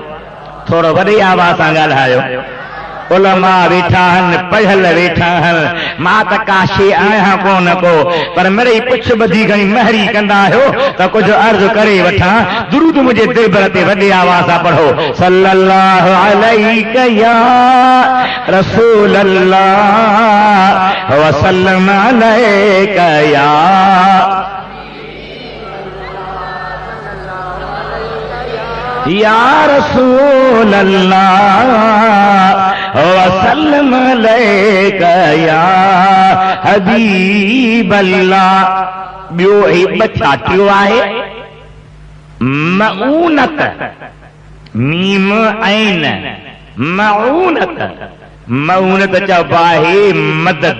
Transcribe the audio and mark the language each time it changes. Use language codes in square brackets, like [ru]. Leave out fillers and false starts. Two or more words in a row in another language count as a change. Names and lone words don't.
[sd] थोरो वॾी आवाज़ सां ॻाल्हायो। उलमा वेठा आहिनि, पढ़ियल वेठा आहिनि, मां त काशे आहियां कोन को, पर मिड़ई पुछ ॿधी घणी महरी कंदा आहियो त कुझु अर्ज़ु करे वठां। दुरूद मुंहिंजे दिलबर ते वॾी आवाज़ सां पढ़ो। [ar] صلى الله عليك يا رسول الله وسلم عليك يا رسول الله وسلم عليك يا حبيب الله. [sd] ॿियो ही छाटियो आहे मऊनत, मीम ऐन मऊनत। मऊनत चइबो आहे मदद।